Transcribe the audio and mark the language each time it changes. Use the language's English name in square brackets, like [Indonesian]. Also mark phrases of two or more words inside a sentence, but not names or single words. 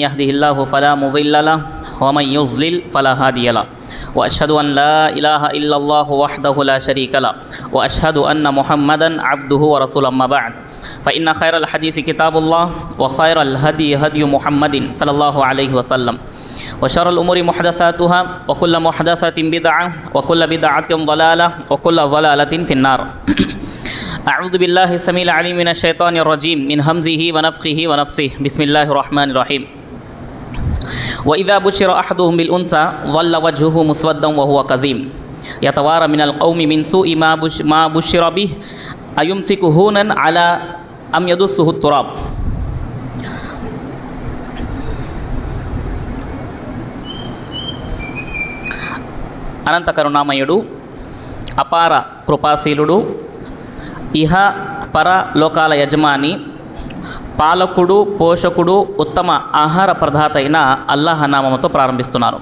[Arabic] يهده الله فلا مضل له ومن يضلل فلا هادي له وأشهد أن لا إله إلا الله وحده لا شريك له وأشهد أن محمدا عبده ورسوله أما بعد فإن خير الحديث كتاب الله وخير الهدي هدي محمد صلى الله عليه وسلم وشر الأمور محدثاتها وكل محدثة بدعة وكل بدعة ضلالة وكل ضلالة في النار. أعوذ بالله السميع العليم من الشيطان الرجيم من همزه ونفخه ونفثه. بسم الله الرحمن الرحيم. وإذا بشر أحدهم بالأنثى ظل وجهه مسودا وهو كظيم يتوارى من القوم من سوء ما بشر به أيمسكه هونا على أم يدسه التراب. [Telugu] అనంత కరుణామయుడు, అపార కృపాశీలుడు, ఇహ పర లోకాల యజమాని, పాలకుడు, పోషకుడు, ఉత్తమ ఆహార ప్రదాత అయిన అల్లాహ్ నామముతో ప్రారంభిస్తున్నారు.